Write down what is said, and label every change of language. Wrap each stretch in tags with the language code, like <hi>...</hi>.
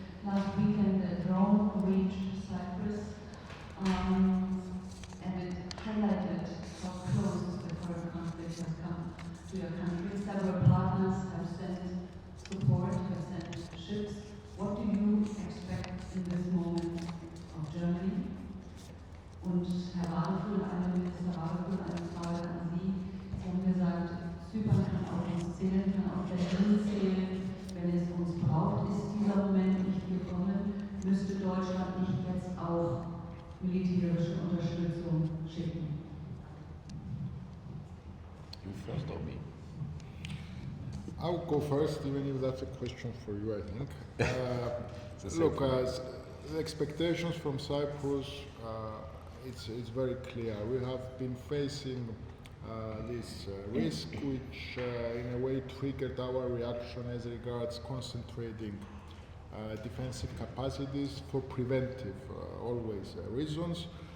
<en>Last weekend, a drone reached Cyprus, and it highlighted how close the current conflict has come to your country. Several partners have sent support, have sent ships. What do you expect in this moment of Germany?</en> <de>Und Herr Wadephul, Minister Wadephul, eine Frage an Sie. Sie haben gesagt, Zypern kann auf uns zählen, kann auf Berlin zählen, wenn es uns braucht. Ist dieser Moment nicht gekommen? Müsste Deutschland nicht jetzt auch militärische Unterstützung schicken?</de> <en>You first or me? I'll go first, even if that's a question for you, I think. Look, the expectations from Cyprus, it's very clear. We have been facing this risk, which in a way triggered our reaction as regards concentrating defensive capacities for preventive, always reasons.</en>